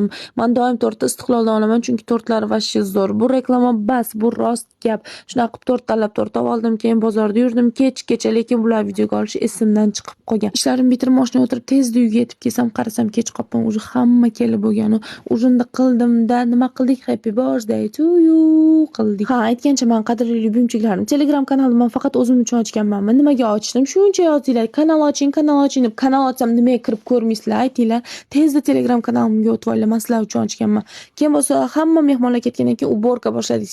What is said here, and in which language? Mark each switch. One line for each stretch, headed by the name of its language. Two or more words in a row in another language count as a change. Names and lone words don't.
Uzbek: Men doim tortni Istiqloldan olaman, chunki tortlar vashshi zo'r. Bu reklama bas, bu rost gap. Shuna qilib tort tanlab tort oldim. Keyin bozorda yurdim kechgacha, lekin bular videoga olish esimdan chiqib qolgan. Ishlarimni bitirib mashinaga o'tirib tezda uyga yetib kelsam, qarasam kech qolibman. Uje hamma kelib bo'lgan. Ujinda qildimda, nima qildik?
English: Happy birthday to you
Uzbek: qildik. Ha, aytgancha men qadrli любимчиklarim, Telegram kanalimni men faqat o'zim uchun ochganman. Nimaga ochdim? Shuncha yozinglar, kanal oching deb, kanal ochsam nimaga kirib ko'rmaysizlar, aytinglar. Tezda Telegram kanalimga o'tib olinglar, men sizlar uchun ochganman. Keyin bo'lsa hamma mehmonlar ketgandan keyin uborka boshladik.